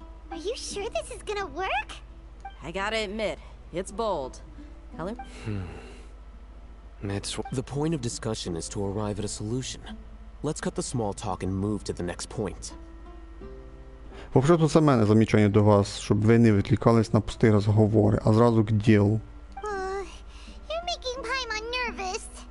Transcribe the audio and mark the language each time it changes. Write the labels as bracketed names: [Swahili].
[English] Are you sure this is gonna work? I gotta admit, it's bold. Color? The point of discussion is to arrive at a solution. Let's cut the small talk and move to the next point. [Ukrainian] Взагалі, це мене замічання до вас, щоб ви не відвлікались на пусті розговори, а зразу к ділу. [English] You're making Paimon nervous.